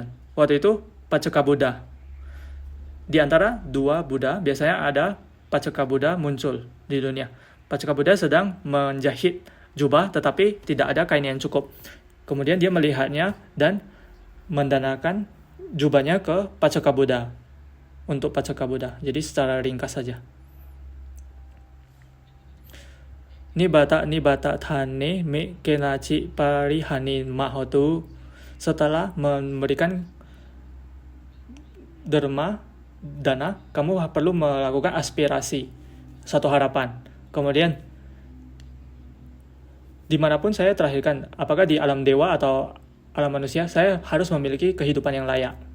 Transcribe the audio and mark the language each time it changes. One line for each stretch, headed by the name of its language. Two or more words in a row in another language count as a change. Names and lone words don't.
Indonesian: Waktu itu Paceka Buddha. Di antara 2 Buddha, biasanya ada Paceka Buddha muncul di dunia. Paceka Buddha sedang menjahit jubah tetapi tidak ada kain yang cukup. Kemudian dia melihatnya dan mendanakan jubahnya ke Paceka Buddha untuk Paceka Buddha. Jadi secara ringkas saja.
Pali: Nibata thane me kenaci parihani mahotu.
Indonesian: Setelah memberikan dana, kamu perlu melakukan aspirasi, satu harapan. Kemudian dimanapun saya terlahirkan, apakah di alam dewa atau alam manusia, saya harus memiliki kehidupan yang layak.